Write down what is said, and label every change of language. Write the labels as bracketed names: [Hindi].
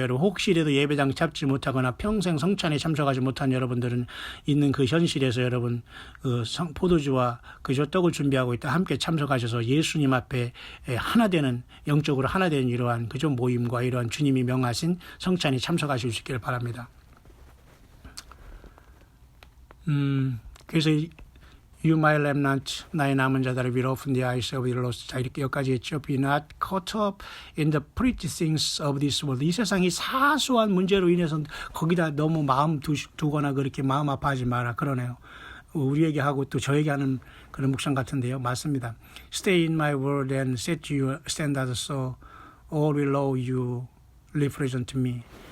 [Korean] 여러분, 혹시라도 예배당 잡지 못하거나 평생 성찬에 참석하지 못한 여러분들은 있는 그 현실에서 여러분, 포도주와 그저 떡을 준비하고 있다 함께 참석하셔서 예수님 앞에 하나 되는, 영적으로 하나 되는 이러한 그저 모임과 이러한 주님이 명하신 성찬에 참석하실 수 있기를 바랍니다. 그래서 [English] You, my remnant, [Korean] 나의 남은 자들을 [English] will open the eyes of the lost. [Korean] 자, 이렇게 여기까지 했죠. [English] Be not caught up in the pretty things of this world. [Korean] 이 세상이 사소한 문제로 인해서 거기다 너무 마음 두거나 그렇게 마음 아파하지 마라. 그러네요. 우리에게 하고 또 저에게 하는 그런 묵상 같은데요. 맞습니다. [English] Stay in my word and set your standard so all will know you represent me.